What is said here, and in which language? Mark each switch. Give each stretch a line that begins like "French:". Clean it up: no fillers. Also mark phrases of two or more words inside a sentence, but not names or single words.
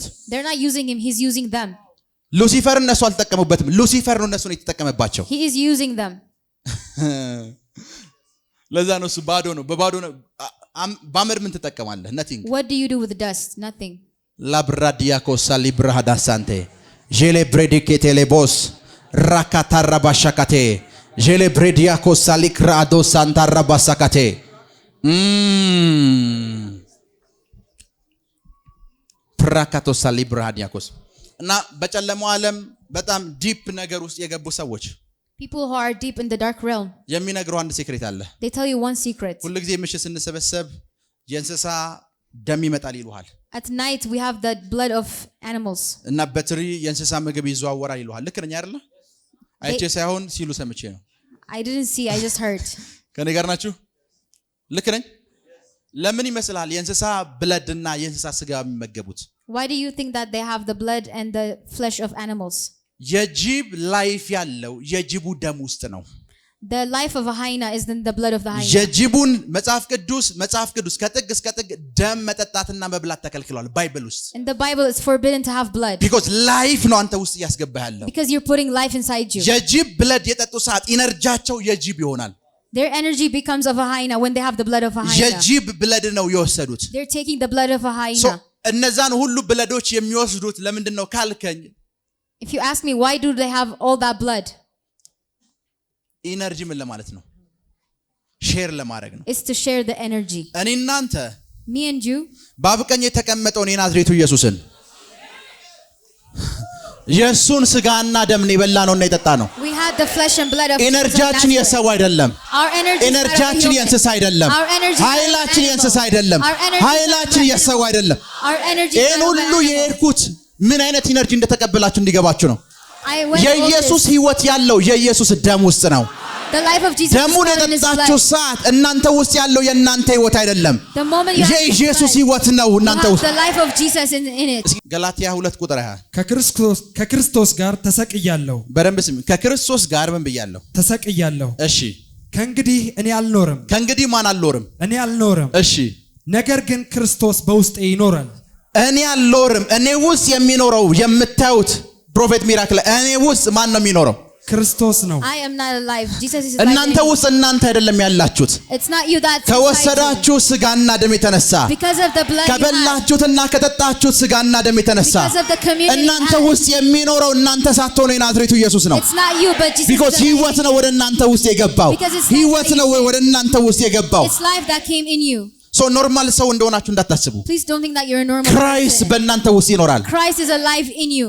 English: They're not using him, he's using them.
Amharic: ሉሲፈር እነሱ አልተጠቀሙበትም ሉሲፈር ነው እነሱን የተጠቀመባቸው
English: He is using them.
Amharic: ለዛ ነው እሱ ባዶ ነው በባዶ ነው ባመድ ምን ትጠቀማለህ nothing
English: What do you do with dust? Nothing. ላብራዲያኮስ ሳሊብራሃዳ ሳንቴ ጄሌ ብሬዲኬቴሌቦስ ራካታራባሻካቴ ጄሌ ብሬዲያኮስ ሳሊክራዶ ሳንታራባሳካቴ ፕራካቶ ሳሊብራሃዲያኮስ
Amharic: እና በጨለማው ዓለም በጣም ዲፕ ነገር ውስጥ የገቡ ሰዎች
English: People who are deep in the dark realm.
Amharic: የሚነግሩ አንድ ሴክሬት አለ
English: They tell you one secret.
Amharic: ሁሉ ጊዜ ምሽት ስንሰበሰብ የእንስሳ ደም ይመጣል ይሉሃል
English: At night we have the blood of animals.
Amharic: እና በትሪ የእንስሳ ምግብ ይዘዋወራል ይሉሃል ልክ ነኝ አይደል አይቼ ሳይሆን ሲሉ ሰምቼ ነው
English: I didn't see, I just heard.
Amharic: ከኔ ጋር ናችሁ ልክ ነኝ ለምን ይመስላል የእንስሳ ብለድ እና የእንስሳ ስጋ የሚመገቡት
English: Why do you think that they have the blood and the flesh of animals?
Amharic: የጅብ ላይፍ ያለው የጅቡ ደም ውስጥ ነው
English: The life of a hyena is in the blood of the hyena.
Amharic: የጅቡን መጽሐፍ ቅዱስ ከጥግ እስከ ጥግ ደም መጠጣትና መብላት ተከልክሏል ባይብል ውስጥ
English: In the Bible it's forbidden to have blood. because life
Amharic: ነው አንተ ውስጥ ያስገባህ ያለው
English: Because you're putting life inside you.
Amharic: የጅብ ብለድ የጠጡ ሰዓት ኢነርጂያቸው የጅብ ይሆናል
English: Their energy becomes of a hyena when they have the blood of a hyena.
Amharic: የጅብ ብለድ ነው የወሰዱት
English: They're taking the blood of a hyena.
Amharic: so እነዛን ሁሉ ብለዶች የሚወስዱት ለምንድን ነው ካልከኝ
English: If you ask me why do they have all that blood?
Amharic: ኢነርጂ ምን ለማለት ነው ሼር ለማድረግ ነው
English: It's to share the energy.
Amharic: እኔ እናንተ
English: Me and you,
Amharic: ባብቀኝ የተቀመጠውን የናዝሬቱ ኢየሱስን የሱን ስጋና ደም ነው የበላነውና የጠጣነው
English: we had the flesh and blood of
Amharic: ኤነርጂያችን
English: Jesus.
Amharic: የሰው አይደለም
English: Our energy is not of
Amharic: ኤነርጂያችን
English: human.
Amharic: የእንስሳ አይደለም
English: Our energy is not of
Amharic: ኃይላችን
English: animal.
Amharic: የእንስሳ አይደለም
English: Our energy is not of
Amharic: ኃይላችን
English: animal.
Amharic: የሰው አይደለም
English: Our energy is
Amharic: ይሄን
English: not of
Amharic: ሁሉ
English: animal.
Amharic: የሄድኩት ምን አይነት ኢነርጂ እንደተቀበላችሁ እንዲገባችሁ ነው
English: I went
Amharic: የኢየሱስ
English: over
Amharic: ህይወት ያለው የኢየsus ደም ውስጥ ነው
English: this. The life of Jesus is
Amharic: ደሙን
English: found in his
Amharic: የጠጣችሁ
English: blood.
Amharic: ሰዓት እናንተ ውስጥ ያለው የእናንተ ህይወት አይደለም
English: The moment you have
Amharic: የኢየሱስ ህይወት ነው
English: you
Amharic: እናንተ
English: have
Amharic: ውስጥ
English: the life of Jesus in it.
Amharic: ገላትያ 2 ቁጥር 20 ከክርስቶስ ጋር ተሰቅያለሁ በደንብ ስም ከክርስቶስ ጋር ምን ብያለሁ ተሰቅያለሁ እሺ ከእንግዲህ እኔ አልኖርም ከእንግዲህ ማን አልኖርም እኔ አልኖርም እሺ ነገር ግን ክርስቶስ በውስጤ ይኖራል እኔ አልኖርም እኔ ውስጥ የሚኖረው የምታዩት
English: prophet miracle
Amharic: እኔ ውስጥ ማን ነው የሚኖረው ክርስቶስ ነው
English: I am not alive. Jesus is alive.
Amharic: እናንተ ውስጥ እናንተ አይደለም ያላችሁት
English: It's not you that's
Amharic: ከወሰዳችሁ ስጋና ደም የተነሳ
English: because of the blood you have.
Amharic: ከበላችሁትና ከጠጣችሁት ስጋና ደም የተነሳ
English: Because of the communion you
Amharic: እናንተ
English: have.
Amharic: ውስጥ የሚኖረው እናንተ ሳትሆኑ የናዝሬቱ ኢየሱስ ነው
English: It's not you but Jesus. because is alive.
Amharic: ህይወት ነው ወደ እናንተ ውስጥ የገባው
English: Because it's
Amharic: ህይወት ነው ወደ እናንተ ውስጥ የገባው
English: It's life that came in you. so normal
Amharic: ሰው እንደሆናችሁ እንዳታስቡ
English: Please don't think that you're a normal
Amharic: ክራይስት
English: person.
Amharic: በእናንተ ውስጥ ይኖራል
English: Christ is alive in you.